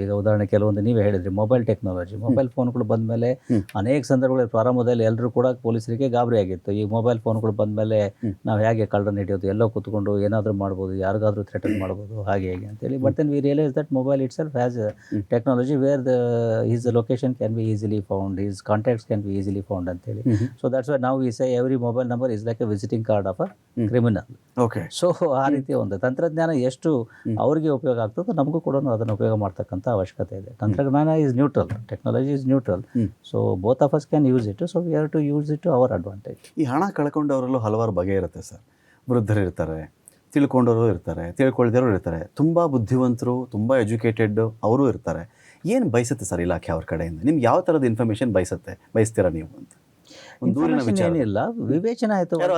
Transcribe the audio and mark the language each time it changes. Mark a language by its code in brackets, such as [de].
[kn] ಈಗ ಉದಾಹರಣೆ ಕೆಲವೊಂದು ನೀವೇ ಹೇಳಿದ್ರಿ, ಮೊಬೈಲ್ ಟೆಕ್ನಾಲಜಿ, ಮೊಬೈಲ್ ಫೋನ್ಗಳು ಬಂದ ಮೇಲೆ ಅನೇಕ ಸಂದರ್ಭಗಳಲ್ಲಿ ಪ್ರಾರಂಭದಲ್ಲಿ ಎಲ್ಲರೂ ಕೂಡ ಪೊಲೀಸರಿಗೆ ಗಾಬರಿ ಆಗಿತ್ತು. ಈ ಮೊಬೈಲ್ ಫೋನ್ಗಳು ಬಂದ ಮೇಲೆ ನಾವು ಹೇಗೆ ಕಳ್ಳರನ್ನು ಹಿಡಿಯೋದು, ಎಲ್ಲೋ ಕೂತ್ಕೊಂಡು ಏನಾದರೂ ಮಾಡ್ಬೋದು, ಯಾರಿಗಾದ್ರೂ ಥ್ರೆಟನ್ ಮಾಡ್ಬೋದು, ಹಾಗೆ ಹೇಗೆ ಅಂತೇಳಿ. [en] but then we realise that mobile itself has technology where his location can be easily found, his contacts can be easily found [kn] ಅಂತೇಳಿ. [en] So that's why now we say every mobile number is like a visiting card of a criminal. Okay. [kn] So ಆ ರೀತಿಯ ಒಂದು ತಂತ್ರಜ್ಞಾನ ಎಷ್ಟು ಅವರಿಗೆ ಉಪಯೋಗ ಆಗ್ತದೋ ನಮಗೂ ಕೂಡ ಅದನ್ನು ಉಪಯೋಗ ಮಾಡ್ತಕ್ಕಂಥ ಅವಶ್ಯಕತೆ ಇದೆ. [en] ತಂತ್ರಜ್ಞಾನ is neutral, technology is neutral. So both of us can use it. So we have to use it to our advantage. [kn] ಈ ಹಣ ಕಳ್ಕೊಂಡವರಲ್ಲೂ ಹಲವಾರು ಬಗೆ ಇರುತ್ತೆ ಸರ್. ವೃದ್ಧರು ಇರ್ತಾರೆ, ತಿಳ್ಕೊಂಡವರು ಇರ್ತಾರೆ, ತಿಳ್ಕೊಳ್ದಿರೋರು ಇರ್ತಾರೆ, ತುಂಬ ಬುದ್ಧಿವಂತರು, ತುಂಬ ಎಜುಕೇಟೆಡ್ ಅವರು ಇರ್ತಾರೆ. ಏನು ಬಯಸುತ್ತೆ ಸರ್ ಇಲಾಖೆ ಅವ್ರ ಕಡೆಯಿಂದ? ನಿಮ್ಗೆ ಯಾವ ಥರದ ಇನ್ಫಾರ್ಮೇಷನ್ ಬಯಸ್ತೀರಾ ನೀವು ಅಂತ? ಏನಿಲ್ಲ, ವಿವೇಚನೆ ಆಯಿತು.